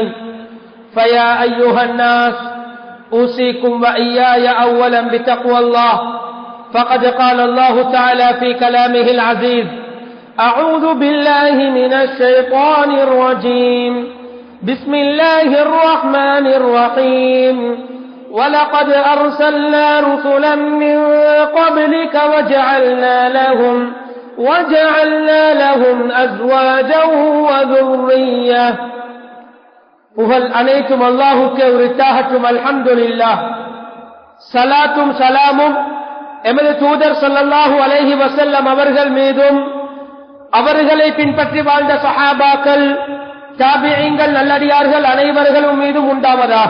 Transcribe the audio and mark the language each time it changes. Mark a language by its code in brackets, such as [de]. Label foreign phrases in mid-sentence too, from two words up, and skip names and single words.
[ar] فيا أيها الناس أوصيكم وإياي أولا بتقوى الله، فقد قال الله تعالى في كلامه العزيز: أعوذ بالله من الشيطان الرجيم، بسم الله الرحمن الرحيم. ولقد أرسلنا رسلا من قبلك وجعلنا لهم أزواجا وذرية. [ta] புகழ் அனைத்தும் அல்லாஹுக்கே உரித்தாகட்டும். அல்ஹம்துலில்லாஹ். ஸலாத்தும் ஸலாமும் எமது தூதர் [ar] صلى الله عليه وسلم [ta] அவர்கள் மீதும், அவர்களை பின்பற்றி வாழ்ந்த சஹாபாக்கள், தாபிஈன்கள், நல்லடியார்கள் அனைவர்களும் மீதும் உண்டாவதாக.